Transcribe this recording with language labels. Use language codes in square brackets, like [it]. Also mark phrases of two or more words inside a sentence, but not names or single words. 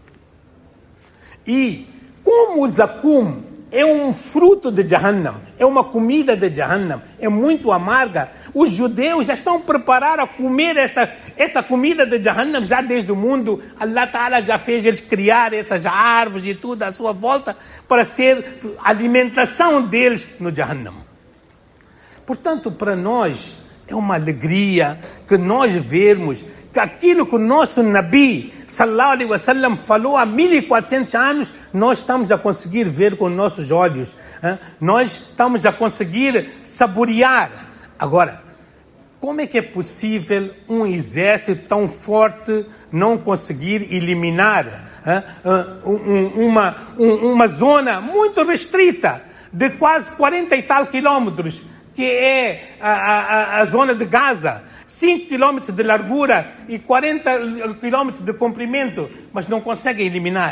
[pt] E como o Zakum é um fruto de Jahannam, é uma comida de Jahannam, é muito amarga, os judeus já estão preparados a comer esta comida de Jahannam já desde o mundo. [ar] Allah Ta'ala [pt] já fez eles criar essas árvores e tudo à sua volta para ser a alimentação deles no Jahannam. Portanto, para nós é uma alegria que nós vermos que aquilo que o nosso Nabi [ar] sallallahu alaihi wasallam [pt] falou há 1400 anos, nós estamos a conseguir ver com nossos olhos, nós estamos a conseguir saborear. Agora, como é que é possível um exército tão forte não conseguir eliminar uma zona muito restrita de quase 40 e tal quilômetros, que é a zona de Gaza, 5 quilômetros de largura e 40 quilômetros de comprimento, mas não conseguem eliminar.